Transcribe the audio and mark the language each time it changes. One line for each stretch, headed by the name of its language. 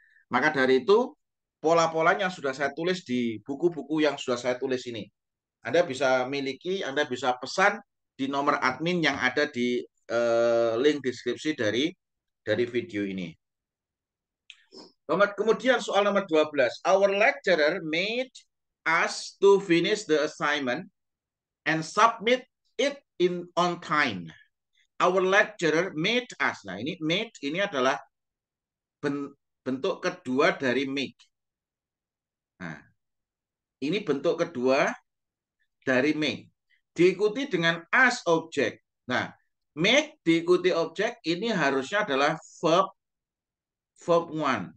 Indonesian: Maka dari itu, pola-polanya sudah saya tulis di buku-buku yang sudah saya tulis ini. Anda bisa miliki, Anda bisa pesan di nomor admin yang ada di link deskripsi dari video ini. Kemudian soal nomor 12.
English: Our lecturer made us to finish the assignment and submit it on time. Our lecturer made us.
Indonesian: Nah, ini made ini adalah bentuk kedua dari make. Nah, ini bentuk kedua dari make. Diikuti dengan as object. Nah, make diikuti objek ini harusnya adalah verb one.